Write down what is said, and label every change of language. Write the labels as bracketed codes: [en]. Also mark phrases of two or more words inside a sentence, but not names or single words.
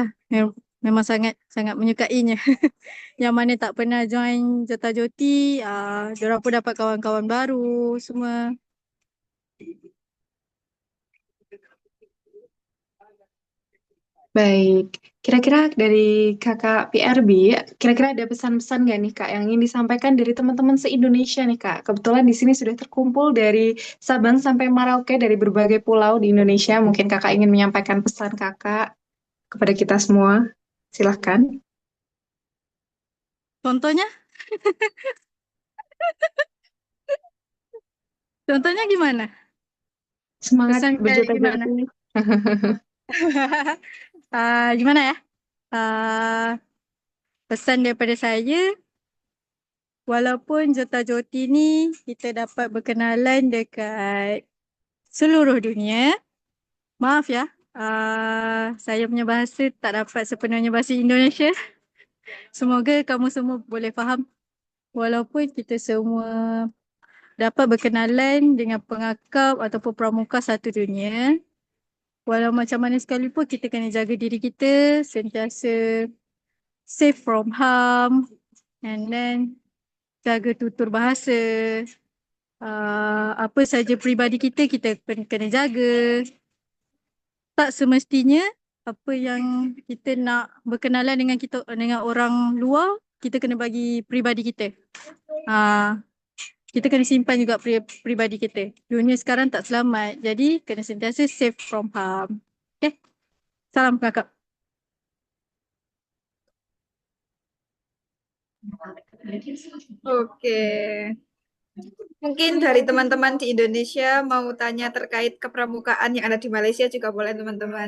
[ms] Memang sangat menyukainya. Yang mana tak pernah join Jota Joti, diorang pun dapat kawan-kawan baru semua. [id] Baik, kira-kira dari kakak PRB, kira-kira ada pesan-pesan nggak nih kak yang ingin disampaikan dari teman-teman se-Indonesia nih kak? Kebetulan di sini sudah terkumpul dari Sabang sampai Merauke dari berbagai pulau di Indonesia. Mungkin kakak ingin menyampaikan pesan kakak kepada kita semua. Silahkan. Contohnya? Contohnya gimana? Semangat Pesan kayak berjota gimana? joti. [ms] Gimana ya? Pesan daripada saya, walaupun Jota Joti ni kita dapat berkenalan dekat seluruh dunia. Maaf ya, saya punya bahasa tak dapat sepenuhnya bahasa Indonesia. Semoga kamu semua boleh faham. Walaupun kita semua dapat berkenalan dengan pengakap ataupun pramuka satu dunia, walau macam mana sekalipun kita kena jaga diri kita, sentiasa [en] safe from harm, and then [ms] jaga tutur bahasa. Apa saja peribadi kita kena jaga. Tak semestinya apa yang kita nak berkenalan dengan orang luar, kita kena bagi peribadi kita. Kita kena simpan juga peribadi kita. Dunia sekarang tak selamat, jadi kena sentiasa [en] safe from harm. [ms] Okay? [id] Salam kakak. Oke. Mungkin dari teman-teman di Indonesia mau tanya terkait kepramukaan yang ada di Malaysia juga boleh teman-teman.